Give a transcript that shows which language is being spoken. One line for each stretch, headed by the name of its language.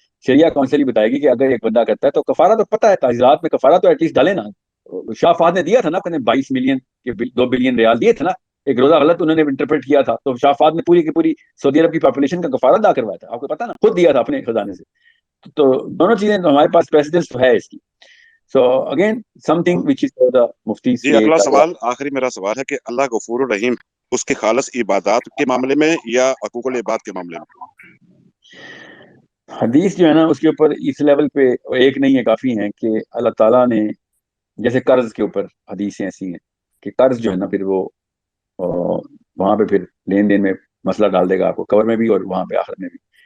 Urdu: شریعہ council ہی بتائے گی کہ اگر ایک بندہ کرتا ہے تو کفارہ تو پتہ ہے, تعزیرات میں کفارہ تو ایٹ لیسٹ ڈالے نا. شاہ فہد نے دیا تھا نا اپنے 22 ملین کے 2 بلین ریال دیے تھے نا. ایک روزہ غلط انہوں نے انٹرپریٹ کیا تھا تو شاہ فہد نے پوری کی پوری سعودی عرب کی پاپولیشن کا کفارہ ادا کروایا تھا. آپ کو پتا نا, خود دیا تھا اپنے خزانے سے. تو دونوں چیزیں ہمارے پاس پریسیڈنس تو ہے اس کی.
English: So again something which is for the مفتی.
Urdu: جی اگلا سوال, آخری میرا سوال ہے کہ اللہ غفور الرحیم اس کی خالص عبادات کے معاملے میں یا حقوق العباد کے معاملے میں؟ حدیث جو ہے نا اس کے اوپر اس لیول پہ ایک نہیں ہے, کافی ہیں کہ اللہ تعالیٰ نے جیسے قرض کے اوپر حدیثیں ایسی ہیں کہ قرض جو ہے نا پھر وہ وہاں پہ پھر لین دین میں مسئلہ ڈال دے گا آپ کو, قبر میں بھی اور وہاں پہ آخرت میں بھی.